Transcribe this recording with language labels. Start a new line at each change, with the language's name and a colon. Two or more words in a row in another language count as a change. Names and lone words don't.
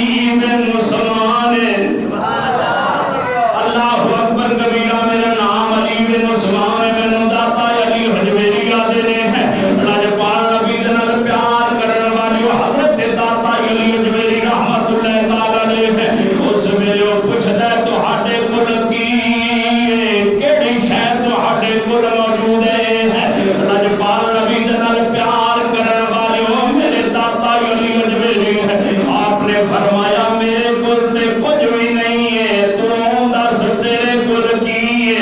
Punjabi: ਮੈਨੂੰ ਸਮਾਨ ਹੈ।
Arabic: الله أكبر كبيرا
Punjabi: ਮੇਰਾ ਨਾਮ ਅਲੀ ਮੈਨੂੰ ਸਮਾਨ ਹੈ। ਮੈਨੂੰ ਦਾਤਾ ਅਲੀ ਹਜਵੇਰੀ ਆਦੇ ਨੇ ਲਜਪਾਲ ਨਬੀ ਦੇ ਨਾਲ ਪਿਆਰ ਕਰਨ ਵਾਲੀ ਹਜ਼ਰਤ ਦਾਤਾ ਅਲੀ ਹਜਵੇਰੀ
Arabic: رحمة الله تعالى عليه.
Punjabi: ਉਸ ਵੇਲੇ ਓ ਪੁੱਛਦਾ ਤੁਹਾਡੇ ਕੋਲ ਕੀ ਕਿਹੜੀ ਸ਼ੈ ਤੁਹਾਡੇ ਕੋਲ ਮੌਜੂਦ ਹੈ। ਲਜਪਾਲ ਨਬੀ ਦੇ ਨਾਲ ਪਿਆਰ ਕਰਨ ਵਾਲੇ ਓ ਮੇਰੇ ਦਾਤਾ ਅਲੀ ਹਜਵੇਰੀ ਆਪਨੇ ਫ਼ਰਮਾਇਆ ਮੇਰੇ ਕੋਲ ਤੇ ਕੁਛ ਭੀ ਨਹੀਂ ਹੈ, ਤੂ ਦੱਸ ਤੇਰੇ ਕੋਲ ਕੀ ਹੈ।